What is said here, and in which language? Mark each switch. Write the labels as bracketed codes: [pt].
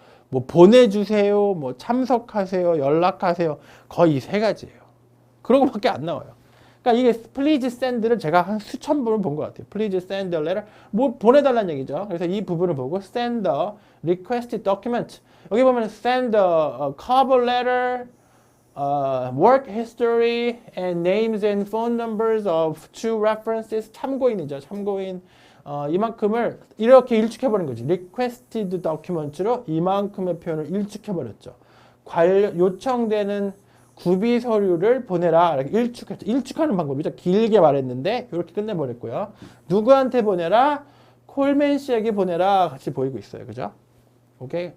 [ko] 뭐 보내주세요, 뭐 참석하세요, 연락하세요. 거의 3가지예요. 그런 거밖에 안 나와요. 그러니까 이게 [en] please send [ko] 를 제가 한 수천 번을 본 것 같아요. [en] please send a letter. [ko] 뭐 보내달라는 얘기죠. 그래서 이 부분을 보고 [en] send a requested document. [ko] 여기 보면 [en] send a cover letter, work history, and names and phone numbers of 2 references. [ko] 참고인이죠. 참고인. 이만큼을 이렇게 일축해버린 거지. requested document로 이만큼의 표현을 일축해버렸죠. 요청되는 구비 서류를 보내라. 이렇게 일축하는 방법이죠. 길게 말했는데 이렇게 끝내버렸고요. 누구한테 보내라? 콜맨 씨에게 보내라. 같이 보이고 있어요. 그죠? 오케이.